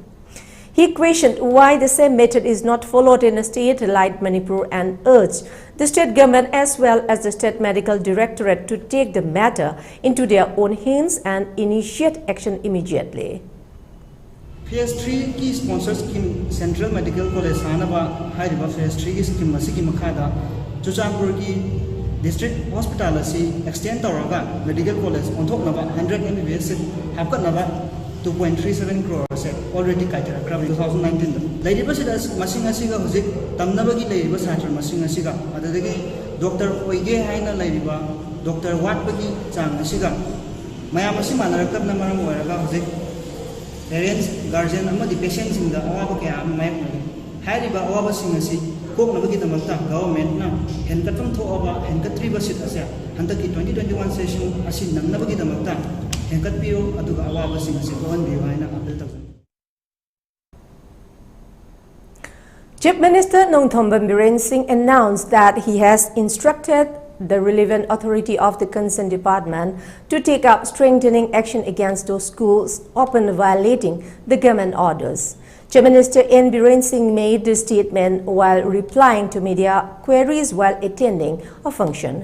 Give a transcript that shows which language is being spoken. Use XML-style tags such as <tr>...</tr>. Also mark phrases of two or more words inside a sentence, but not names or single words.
<en>He questioned why the same method is not followed in a state like Manipur and urged the state government as well as the state medical directorate to take the matter into their own hands and initiate action immediately.</en> <mni>Phase 3 की</mni> <en>sponsor scheme</en> <mni>Central Medical College सानबा हाइरिबा Phase 3 की scheme मसिकी मखादा चुचांपुर की district hospital असी extend तौरगा medical college onthokनबा 100 MBBS हापकनबा 2.37 crore से already काइटेरा क्रब 2019 दा लेरिबा सिदा मसिंग असिगा हुजिक तमनबगी लेरिबा सात्र मसिंग असिगा अददगी डॉक्टर ओइगे हाइना लेरिबा डॉक्टर वाटबगी चांग असिगा मयाम असी मानरकबना मरम ओरगा हुजिक</mni> <en>parents guardian</en> <mni>amadi patient singda awaba kya mayaknari hairiba awaba sing asi koknabagi damakta government na henkatam thoaba henkatri basit ase handaki 2021 session asi nangnabagi damakta henkatpio aduga awaba sing asi kohan biwaina appeal tawsan.</mni> <en>Chief Minister Nongthomban Biren Singh announced that he has instructed the relevant authority of the concerned department to take up strengthening action against those schools often violating the government orders. Chief Minister N. Biren Singh made this statement while replying to media queries while attending a function.</en>